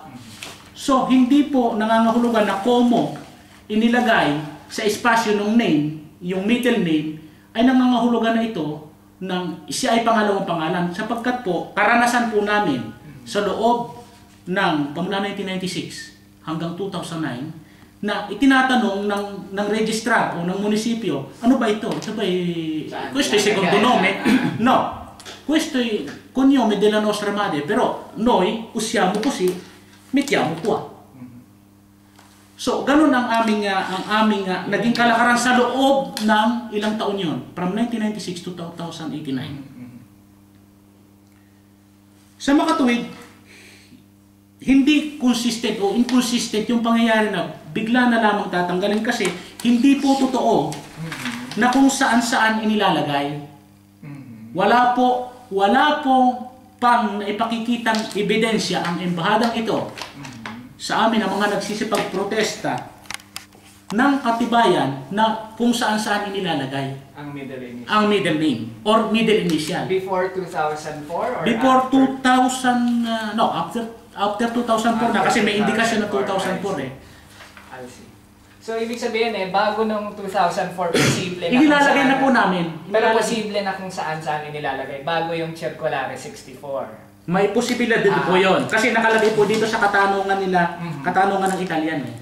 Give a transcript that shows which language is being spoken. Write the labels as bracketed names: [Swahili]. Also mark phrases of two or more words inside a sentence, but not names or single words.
[Filipino] So, hindi po nangangahulugan na komo inilagay sa espasyo ng name, yung [English] middle name, [Filipino] ay nangangahulugan na ito ng siya ay pangalawang pangalan. Sapagkat po, karanasan po namin sa loob ng pamula 1996 hanggang 2009, na itinatanong ng registrar o ng munisipyo, ano ba ito? Ito ba [Italian] questo è secondo nome? No. Questo è cognome della nostra madre, però noi usiamo così, mettiamo qua. [Filipino] So, ganun ang aming naging kalakaran sa loob ng ilang taon yon, [English] from 1996 to 2089. [Filipino] Sa makatuwid, hindi consistent o inconsistent yung pangyayari na bigla na lamang tatanggalin kasi hindi po totoo na kung saan-saan inilalagay. Wala po pang ipakikitang ebidensya ang embahadang ito sa amin ang mga nagsisipag-protesta ng katibayan na kung saan-saan inilalagay ang [English] middle name. Ang middle name or middle initial. Before 2004 or Before after? [Filipino] After 2004 na kasi may indikasyon na 2004 eh. [English] I see. [Filipino] So, ibig sabihin bago nung 2004, posible na Inilalagay na po namin. Pero posible na kung saan-saan inilalagay, bago yung Circulare 64. May posibilidad dito po yun. Kasi nakalagay po dito sa katanungan nila, katanungan ng Italian eh.